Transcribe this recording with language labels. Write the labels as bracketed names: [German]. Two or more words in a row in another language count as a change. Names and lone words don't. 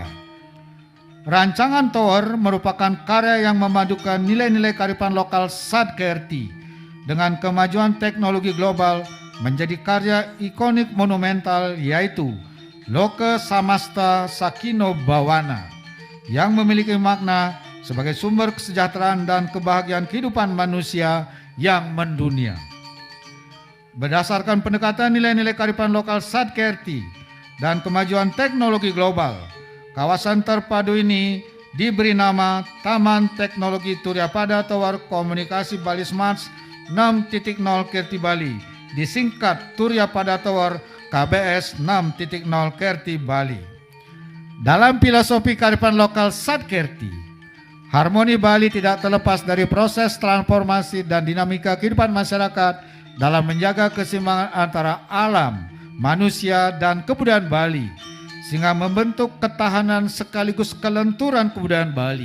[Indonesian] Rancangan Tawar merupakan karya yang memadukan nilai-nilai kearifan lokal Sadkerti dengan kemajuan teknologi global menjadi karya ikonik monumental, yaitu Loka Samasta Sakino Bawana, yang memiliki makna sebagai sumber kesejahteraan dan kebahagiaan kehidupan manusia yang mendunia. Berdasarkan pendekatan nilai-nilai kearifan lokal Sadkerti dan kemajuan teknologi global, kawasan terpadu ini diberi nama Taman Teknologi Turya Pada Tawar Komunikasi Bali Smarts 6.0 Kerti Bali, disingkat Turya Pada Tawar KBS 6.0 Kerti Bali. Dalam filosofi kearifan lokal Sadkerti, harmoni Bali tidak terlepas dari proses transformasi dan dinamika kehidupan masyarakat dalam menjaga keseimbangan antara alam, manusia, dan kebudayaan Bali, sehingga membentuk ketahanan sekaligus kelenturan kebudayaan Bali.